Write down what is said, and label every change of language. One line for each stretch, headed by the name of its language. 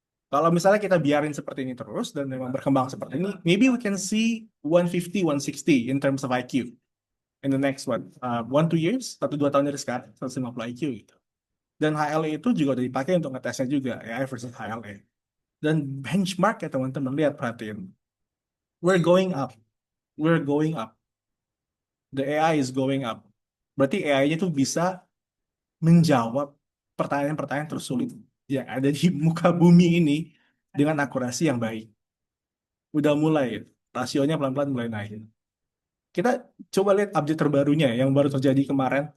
Indonesian: Kalau misalnya kita biarin seperti ini terus dan memang berkembang seperti ini,
English: maybe we can see 150, 160 in terms of IQ in the next 1, 2 years,
Indonesian: 1, 2 tahun dari sekarang, 150 IQ gitu. Dan HLE itu juga udah dipakai untuk ngetesnya juga, AI versus HLE. Dan benchmark ya teman-teman, lihat perhatiin.
English: We're going up. We're going up. The AI is going up.
Indonesian: Berarti AI-nya tuh bisa menjawab pertanyaan-pertanyaan tersulit yang ada di muka bumi ini dengan akurasi yang baik. Udah mulai, rasionya pelan-pelan mulai naik. Kita coba lihat update terbarunya yang baru terjadi kemarin.